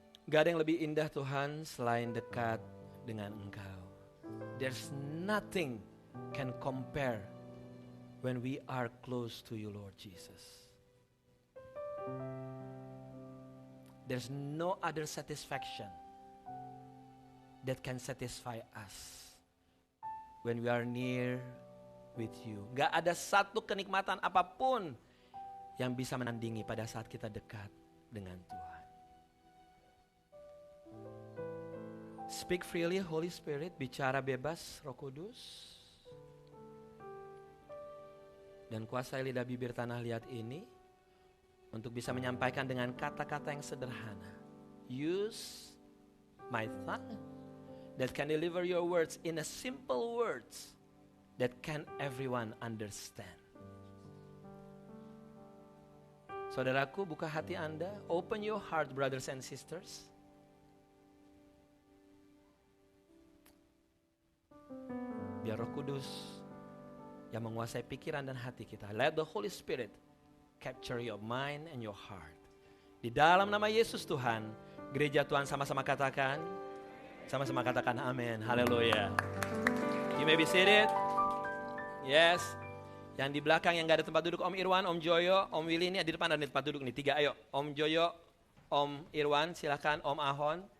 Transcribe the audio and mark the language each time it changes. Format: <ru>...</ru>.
<id>Gak ada yang lebih indah Tuhan selain dekat dengan Engkau.</id> <en>There's nothing can compare when we are close to you, Lord Jesus. There's no other satisfaction that can satisfy us when we are near with you.</en> <id>Gak ada satu kenikmatan apapun yang bisa menandingi pada saat kita dekat dengan Tuhan.</id> <en>Speak freely, Holy Spirit,</en> <id>bicara bebas, Roh Kudus. Dan kuasai lidah bibir tanah liat ini untuk bisa menyampaikan dengan kata-kata yang sederhana.</id> <en>Use my tongue that can deliver your words in a simple words that can everyone understand.</en> <id>Saudaraku, buka hati Anda,</id> <en>open your heart, brothers and sisters.</en> <id>Biar Roh Kudus yang menguasai pikiran dan hati kita.</id> <en>Let the Holy Spirit capture your mind and your heart.</en> <id>Di dalam nama Yesus Tuhan, gereja Tuhan sama-sama katakan amin. Haleluya.</id> <en>You may be seated. Yes.</en> <id>Yang di belakang yang gak ada tempat duduk, Om Irwan, Om Joyo, Om Willy, ini di depan ada tempat duduk nih, 3 ayo. Om Joyo, Om Irwan, silakan, Om Ahon.</id>